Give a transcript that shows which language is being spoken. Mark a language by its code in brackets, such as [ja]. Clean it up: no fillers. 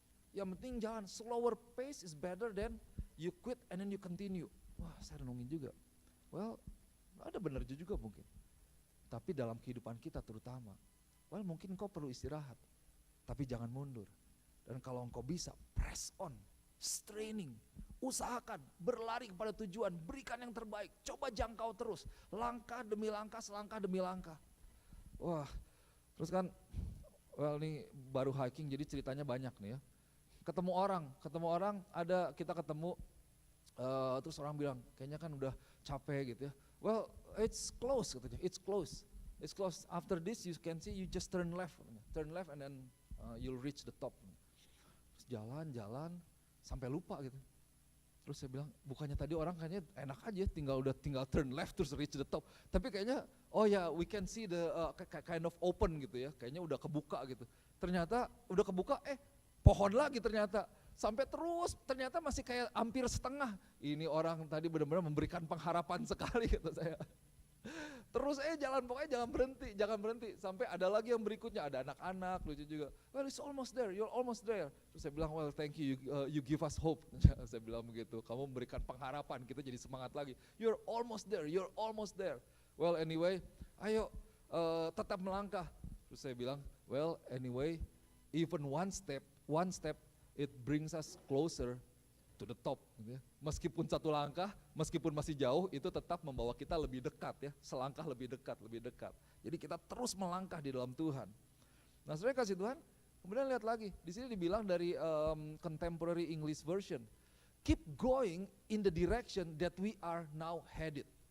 [id] Yang penting jalan, [en] slower pace is better than you quit and then you continue. [id] Wah, saya renungin juga. Well, ada benar juga mungkin. Tapi dalam kehidupan kita terutama, well mungkin engkau perlu istirahat, tapi jangan mundur. Dan kalau engkau bisa, [en] press on, straining, [id] usahakan, berlari kepada tujuan, berikan yang terbaik, coba jangkau terus, langkah demi langkah, selangkah demi langkah. Wah, terus kan, well ini baru hiking jadi ceritanya banyak nih ya. Ketemu orang, kita ketemu, terus orang bilang, kayaknya kan udah capek gitu ya. [en] Well, it's close katanya, it's close. After this you can see you just turn left and then you'll reach the top. [id] Terus jalan sampai lupa gitu. Terus saya bilang, bukannya tadi orang kayaknya enak aja tinggal [en] turn left [id] terus [en] reach the top. [id] Tapi kayaknya oh ya [en] we can see the kind of open [id] gitu ya. Kayaknya udah kebuka gitu. Ternyata udah kebuka pohon lagi ternyata. Sampai terus ternyata masih kayak hampir setengah. Ini orang tadi benar-benar memberikan pengharapan sekali kata saya. Terus pokoknya jangan berhenti. Sampai ada lagi yang berikutnya, ada anak-anak lucu juga. [en] Well it's almost there, you're almost there. [id] Terus saya bilang [en] well thank you, you give us hope. [id] Saya bilang begitu, kamu memberikan pengharapan, kita jadi semangat lagi. [en] You're almost there. well anyway, [id] ayo tetap melangkah. Terus saya bilang, [en] well anyway, even one step, it brings us closer to the top. [id] Gitu ya. Meskipun satu langkah, meskipun masih jauh, itu tetap membawa kita lebih dekat ya, selangkah lebih dekat. Jadi kita terus melangkah di dalam Tuhan. Nah, saudara kasih Tuhan, kemudian lihat lagi, di sini dibilang dari Contemporary English Version, [en] keep going in the direction that we are now headed.